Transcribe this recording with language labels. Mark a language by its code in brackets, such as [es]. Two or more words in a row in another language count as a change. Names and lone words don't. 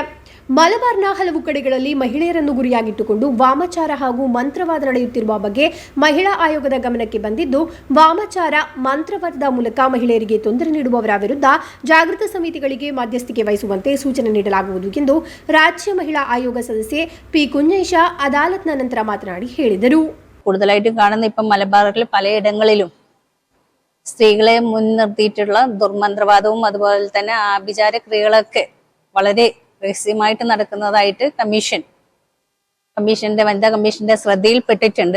[kn] ಮಲಬಾರ್ನ ಹಲವು ಕಡೆಗಳಲ್ಲಿ ಮಹಿಳೆಯರನ್ನು ಗುರಿಯಾಗಿಟ್ಟುಕೊಂಡು ವಾಮಾಚಾರ ಹಾಗೂ ಮಂತ್ರವಾದ ನಡೆಯುತ್ತಿರುವ ಬಗ್ಗೆ ಮಹಿಳಾ ಆಯೋಗದ ಗಮನಕ್ಕೆ ಬಂದಿದ್ದು, ವಾಮಾಚಾರ ಮಂತ್ರವಾದದ ಮೂಲಕ ಮಹಿಳೆಯರಿಗೆ ತೊಂದರೆ ನೀಡುವವರ ವಿರುದ್ಧ ಜಾಗೃತ ಸಮಿತಿಗಳಿಗೆ ಮಧ್ಯಸ್ಥಿಕೆ ವಹಿಸುವಂತೆ ಸೂಚನೆ ನೀಡಲಾಗುವುದು ಎಂದು ರಾಜ್ಯ ಮಹಿಳಾ ಆಯೋಗ ಸದಸ್ಯ ಪಿ ಕುಞ್ಞೈಷ ಅದಾಲತ್ ನಂತರ ಮಾತನಾಡಿ ಹೇಳಿದರು. [ml] കൂടുതലായിട്ട് കാണുന്ന ഇപ്പം മലബാറിൽ പലയിടങ്ങളിലും സ്ത്രീകളെ മുൻനിർത്തിയിട്ടുള്ള ദുർമന്ത്രവാദവും അതുപോലെ തന്നെ ആഭിചാര ക്രിയകളൊക്കെ വളരെ രഹസ്യമായിട്ട് നടക്കുന്നതായിട്ട് വനിതാ കമ്മീഷന്റെ ശ്രദ്ധയിൽപ്പെട്ടിട്ടുണ്ട്.